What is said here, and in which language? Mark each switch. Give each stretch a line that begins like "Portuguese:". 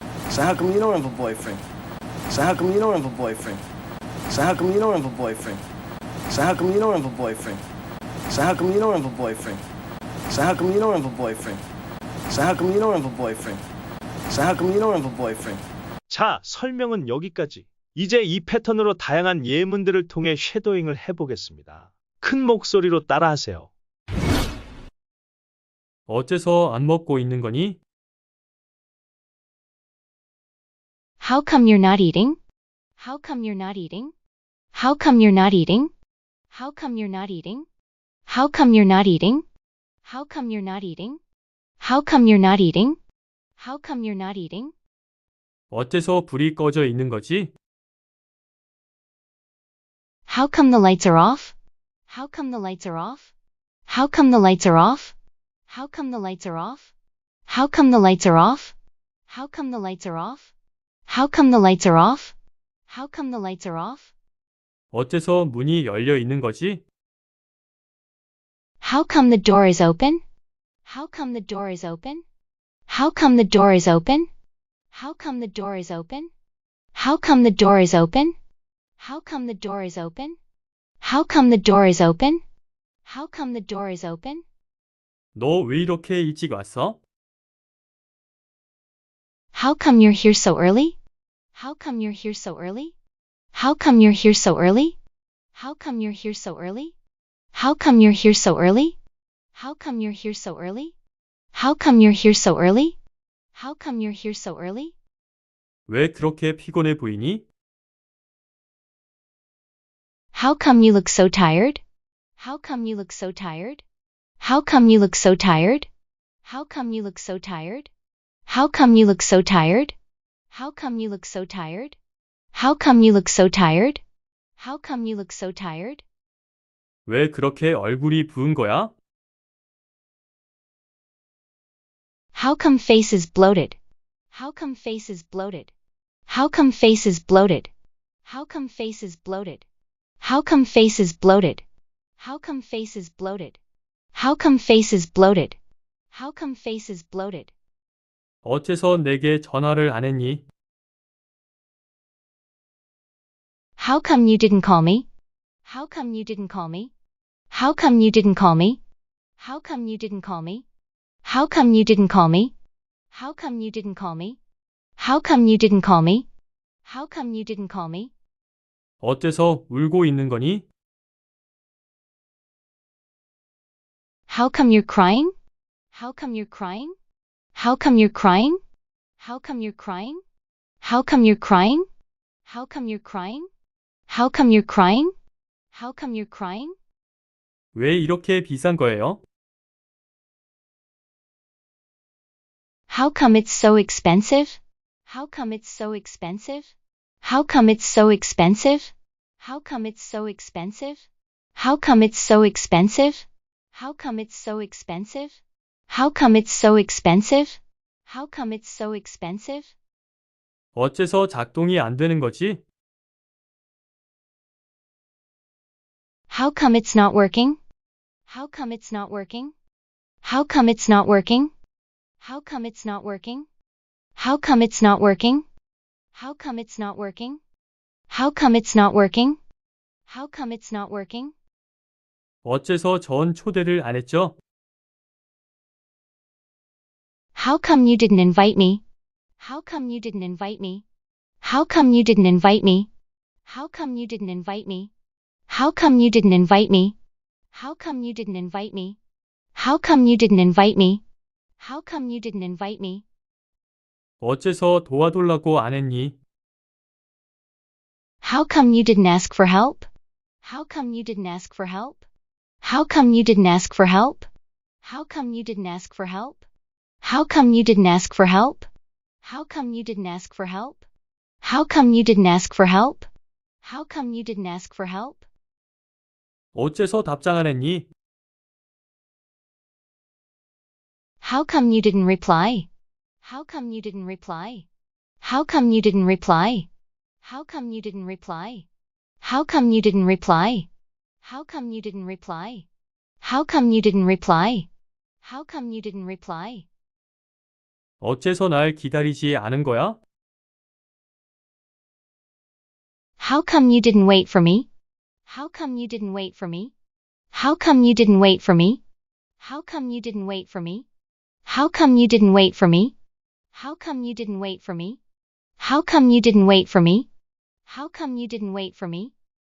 English: So how come you don't have a boyfriend? So how come you don't have a boyfriend? So how come you don't have a boyfriend? So how come you don't have a boyfriend? So how come you don't have a boyfriend? So how come you don't have a boyfriend? So how come you don't have a boyfriend? So how come you don't have a boyfriend?
Korean: 자, 설명은 여기까지. 이제 이 패턴으로 다양한 예문들을 통해 쉐도잉을 해보겠습니다. 큰 목소리로 따라하세요. 어째서 안 먹고 있는 거니?
English: How come you're not eating? How come you're not eating? How come you're not eating? How come you're not eating? How come you're not eating? How come you're not eating? How come you're not eating? How come you're not eating?
Korean: 어째서 불이 꺼져 있는 거지?
English: How come the lights are off? How come the lights are off? How come the lights are off? How come the lights are off? How come the lights are off? How come the lights are off? How come the lights are off? How come the lights are off?
Korean: 어째서 문이 열려 있는 거지?
English: How come the door is open? How come the door is open? How come the door is open? How come the door is open? How come the door is open? How come the door is open? How come the door is open? How come the door is open?
Korean: 너 왜 이렇게 일찍 왔어?
English: How come you're here so early? How come you're here so early? How come you're here so early? How come you're here so early? How come you're here so early? How come you're here so early? How come you're here so early? How come you're here so early?
Korean: 왜 그렇게 피곤해 보이니?
English: How come you look so tired? How come you look so tired? How come you look so tired? How come you look so tired? How come you look so tired? How come you look so tired? How come you look so tired? How come you look so tired?
Korean: 왜 그렇게 얼굴이 부은 거야?
English: How come face is bloated? How come face is bloated? How come face is bloated? How come face is bloated? How come face is bloated? How come face is bloated? How come face is bloated? How come face is bloated?
Korean: 어째서 내게 전화를 안 했니?
English: How come you didn't call me? How come you didn't call me? How come you didn't call me? How come you didn't call me? How come you didn't call me? How come you didn't call me? How come you didn't call me? How come you didn't call me?
Korean: 어째서 울고 있는 거니?
English: How come you're crying? How come you're crying? How come you're crying? How come you're crying? How come you're crying? How come you're crying? How come you're crying? How come you're crying?
Korean: 왜 이렇게 비싼 거예요?
English: How come it's so expensive? How come it's so expensive? How come it's so expensive? How come it's so expensive? How come it's so expensive? How come it's so expensive? How come it's so expensive? How come it's so expensive?
Korean: 어째서 작동이 안 되는 거지?
English: How come it's not working? How come it's not working? How come it's not working? How come it's not working? How come it's not working? How come it's not working? How come it's not working? How come it's not working?
Korean: 어째서 전 초대를 안 했죠?
English: How come you didn't invite me? How come you didn't invite me? How come you didn't invite me? How come you didn't invite me? How come you didn't invite me? How come you didn't invite me? How come you didn't invite me? How come you didn't invite me?
Korean: 어째서 도와달라고 안 했니?
English: How come you didn't ask for help? How come you didn't ask for help? How come you didn't ask for help? How come you didn't ask for help? How come you didn't ask for help? How come you didn't ask for help? How come you didn't ask for help? How come you didn't ask for help?
Korean: 어째서 답장 안 했니?
English: How come you didn't reply? How come you didn't reply? How come you didn't reply? How come you didn't reply? How come you didn't reply? How come you didn't reply? How come you didn't reply? How come you didn't reply?
Korean: 어째서 날 기다리지 않은 거야?
English: How come you didn't wait for me? How come you didn't wait for me? How come you didn't wait for me? How come you didn't wait for me? How come you didn't wait for me? How come you didn't wait for me? How come you didn't wait for me? How come you didn't wait for me?